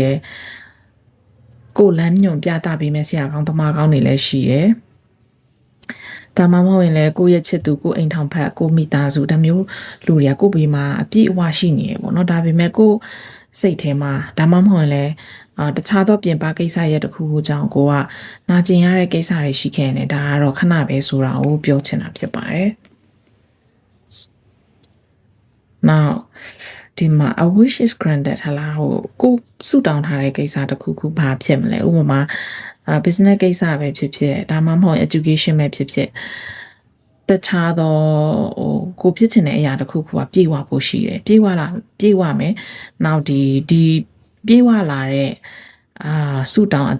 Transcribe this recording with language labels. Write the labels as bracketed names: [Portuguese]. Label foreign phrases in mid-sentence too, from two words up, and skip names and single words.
[Burmese] တယ်ကိုလမ်းညွန်ပြတာပေးမဲ့ဆရာကောင်းသမားကောင်းတွေလည်းရှိတယ်ဒါမှမဟုတ်ရင်လည်းကိုရဲ့ချစ်သူကိုအိမ်ထောင်ဖက်ကိုမိသားစုဒါမျိုးလူတွေကကိုဘေးမှာအပြည့်အဝရှိနေတယ်ပေါ့နော်ဒါပေမဲ့ကိုစိတ်ထဲမှာဒါမှမဟုတ်ရင်လည်းတခြားသောပြင်ပကိစ္စရဲ့တစ်ခုခုကြောင့်ကိုကနာကျင်ရတဲ့ကိစ္စတွေရှိခဲ့နေဒါကတော့ခဏပဲဆိုတာကိုပြောချင်တာဖြစ်ပါတယ် Now ဒီမှာ [English] a wish is granted [Burmese] ဟလာဟိုကိုစုတောင်းထားတဲ့ကိစ္စတစ်ခုခုဘာဖြစ်မလဲဥပမာbusiness ကိစ္စပဲဖြစ်ဖြစ်ဒါမှမဟုတ် education ပဲဖြစ်ဖြစ် တခြားသောကိုဖြစ်ချင်တဲ့အရာတစ်ခုခုကပြေဝဖို့ရှိတယ်ပြေဝမယ်နောက်ဒီပြေဝလာတဲ့စုတောင်း